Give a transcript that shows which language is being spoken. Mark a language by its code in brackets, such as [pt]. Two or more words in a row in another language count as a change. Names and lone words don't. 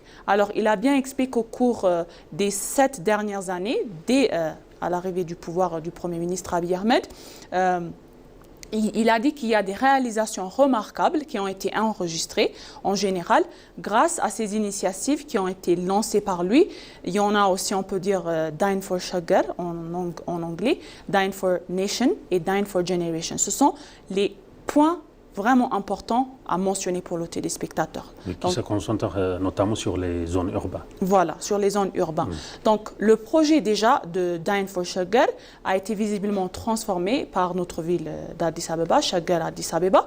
[fr] Alors, il a bien expliqué qu'au cours des 7 dernières années, dès à l'arrivée du pouvoir du Premier ministre Abiy Ahmed, il a dit qu'il y a des réalisations remarquables qui ont été enregistrées en général grâce à ces initiatives qui ont été lancées par lui. Il y en a aussi, on peut dire, Dine for Shaggar en anglais, Dine for Nation et Dine for Generation. Ce sont les points vraiment important à mentionner pour le téléspectateur. Qui se concentre notamment sur les zones urbaines. Voilà, sur les zones urbaines. Donc, le projet déjà de Dine for Shaggar a été visiblement transformé par notre ville d'Addis Abeba, Shaggar Addis Abeba.